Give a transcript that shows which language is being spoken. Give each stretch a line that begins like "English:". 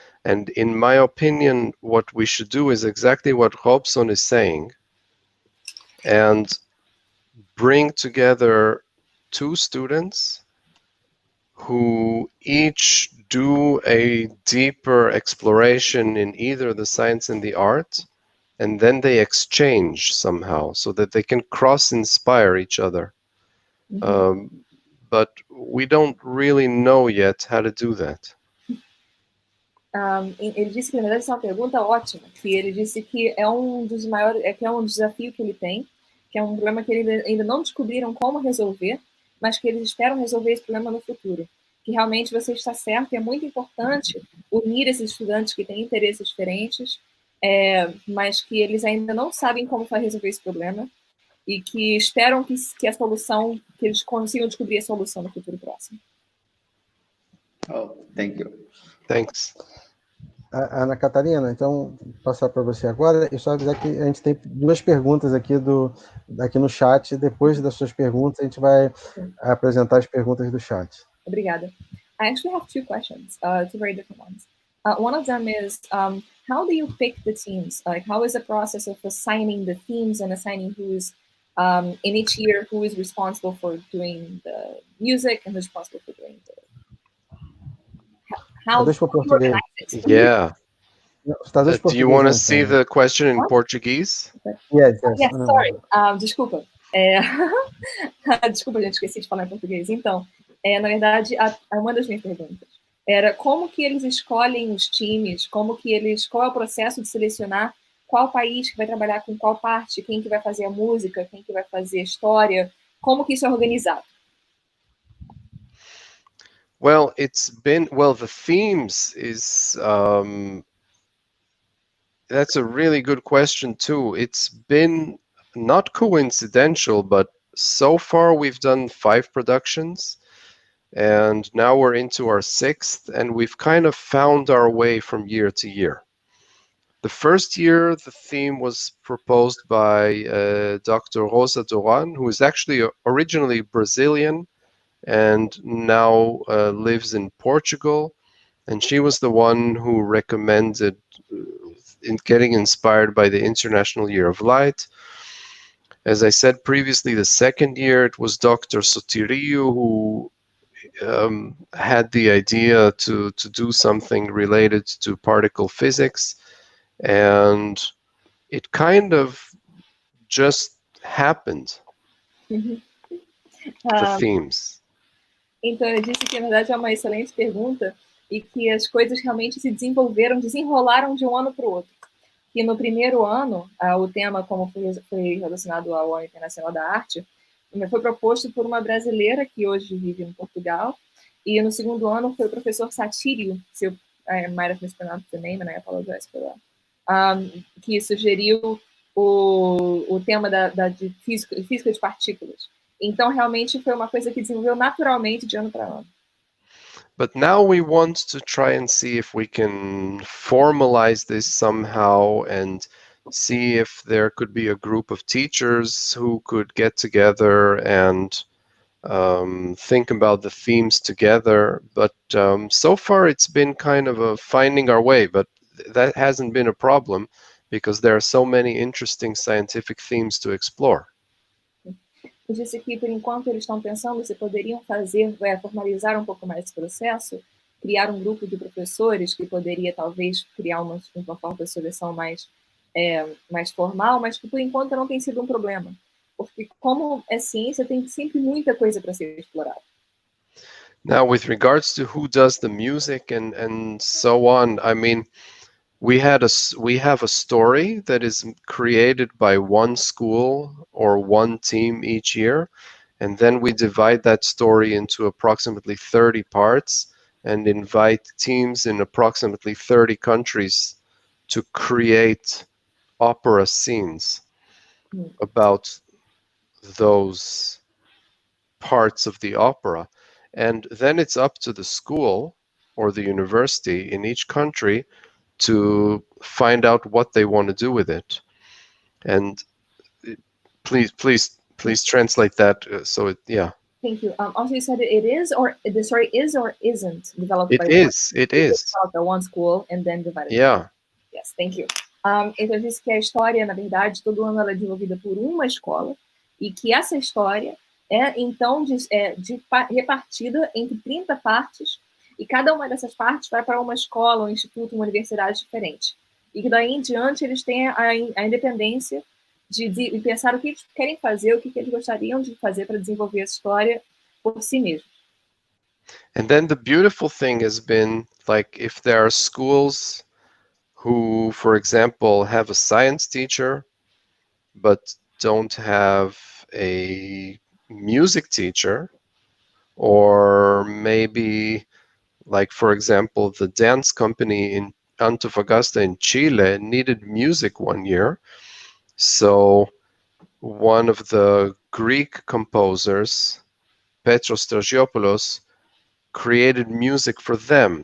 English: And in my opinion, what we should do is exactly what Robson is saying, and bring together 2 students who each do a deeper exploration in either the science and the art, and then they exchange somehow so that they can cross-inspire each other. But we don't really know yet how to do that.
Portuguese: Ele disse que, na verdade, essa é uma pergunta ótima, que ele disse que é um dos maiores, que é um desafio que ele tem, que é um problema que eles ainda não descobriram como resolver, mas que eles esperam resolver esse problema no futuro, que realmente você está certo, e é muito importante unir esses estudantes que têm interesses diferentes, mas que eles ainda não sabem como resolver esse problema, e que esperam que a solução, que eles consigam descobrir a solução no futuro próximo.
English: Oh, thank you. Thanks.
Portuguese: Ana Catarina, então, vou passar para você agora, e só avisar que a gente tem 2 perguntas aqui no chat. Depois das suas perguntas, a gente vai apresentar as perguntas do chat. Obrigada.
English: I actually have 2 questions, 2 very different ones. One of them is, how do you pick the teams? Like, how is the process of assigning the themes and assigning who's, in each year, who is responsible for doing the music and who's responsible for doing the... How do you organize it? Yeah. Do you want to
Portuguese: então.
English: see the question in Portuguese? Yes. Yes, sorry.
Portuguese: Desculpa. Desculpa, gente, esqueci de falar em português. Então, na verdade, uma das minhas perguntas era como que eles escolhem os times, qual é o processo de selecionar qual país que vai trabalhar com qual parte, quem que vai fazer a música, quem que vai fazer a história, como que isso é organizado?
English: Well, the themes is, that's a really good question too. It's been not coincidental, but so far we've done 5 productions, and now we're into our 6th, and we've kind of found our way from year to year. The first year, the theme was proposed by Dr. Rosa Duran, who is actually originally Brazilian and now lives in Portugal. And she was the one who recommended in getting inspired by the International Year of Light. As I said previously, the second year, it was Dr. Sotirio who had the idea to do something related to particle physics. And it kind of just happened, the themes.
Portuguese: Então, eu disse que, na verdade, é uma excelente pergunta e que as coisas realmente se desenrolaram de um ano para o outro. Que no primeiro ano, o tema, como foi relacionado ao Ano Internacional da Arte, foi proposto por uma brasileira que hoje vive em Portugal, e no segundo ano foi o professor Satírio,
English: I might have mispronounced the name, and I apologize for that,
Portuguese: que sugeriu o tema de física de partículas. Então, realmente, foi uma coisa que desenvolveu naturalmente de ano para ano.
English: But now we want to try and see if we can formalize this somehow and see if there could be a group of teachers who could get together and think about the themes together. But so far it's been kind of a finding our way, but that hasn't been a problem because there are so many interesting scientific themes to explore.
Portuguese: Eu disse que, por enquanto, eles estão pensando se poderiam formalizar um pouco mais esse processo, criar um grupo de professores que poderia, talvez, criar uma forma de seleção mais formal, mas que, por enquanto, não tem sido um problema. Porque, como é ciência, tem sempre muita coisa para ser explorada.
English: Now, with regards to who does the music and so on, I mean, we have a story that is created by one school or one team each year, and then we divide that story into approximately 30 parts and invite teams in approximately 30 countries to create opera scenes about those parts of the opera. And then it's up to the school or the university in each country to find out what they want to do with it. And please translate that. Thank you. Also, you said the story is or isn't developed by one. It is. Developed by one school and then divided. Yeah. Yes, thank you.
Portuguese: Então, eu disse que a história, na verdade, todo ano ela é desenvolvida por uma escola e que essa história é, então, repartida entre 30 partes, e cada uma dessas partes vai para uma escola, um instituto, uma universidade diferente. E que daí em diante eles têm a independência de pensar o que eles querem fazer, o que eles gostariam de fazer para desenvolver essa história por si mesmos.
English: And then the beautiful thing has been, like, if there are schools who, for example, have a science teacher, but don't have a music teacher, or maybe, like for example, the dance company in Antofagasta in Chile needed music one year, so one of the Greek composers, Petros Stragiopoulos, created music for them.